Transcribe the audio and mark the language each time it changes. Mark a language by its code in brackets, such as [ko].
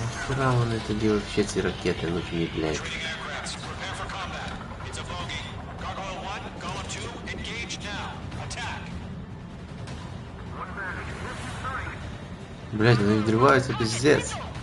[uk] Нахера вони тоді вообще ці ракети нужні, блять. [en] Retreating aircrafts, prepare for combat. It's a bogey. Gargoyle 1, Golem 2, engage now. Attack. [uk] Блять, вони відриваються, пиздец.